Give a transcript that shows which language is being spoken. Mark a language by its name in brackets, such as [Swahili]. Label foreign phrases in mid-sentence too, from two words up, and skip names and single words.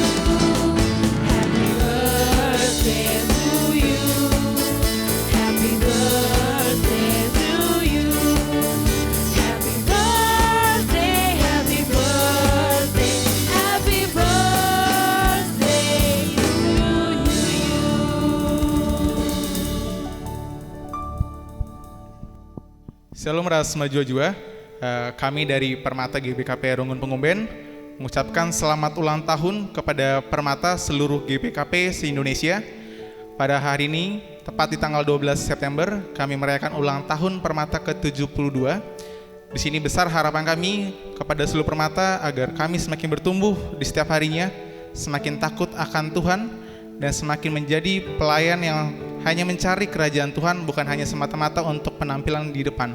[English] Happy birthday to you. Happy birthday to you. Happy birthday, happy birthday, happy birthday [Indonesian] Shalom Ras Majua-Jua. Kami dari Permata GBKP Runggun Pengumben mengucapkan selamat ulang tahun kepada Permata seluruh GBKP se-Indonesia. Pada hari ini, tepat di tanggal 12 September, kami merayakan ulang tahun Permata ke-72. Di sini besar harapan kami kepada seluruh Permata agar kami semakin bertumbuh di setiap harinya, semakin takut akan Tuhan, dan semakin menjadi pelayan yang hanya mencari kerajaan Tuhan, bukan hanya semata-mata untuk penampilan di depan.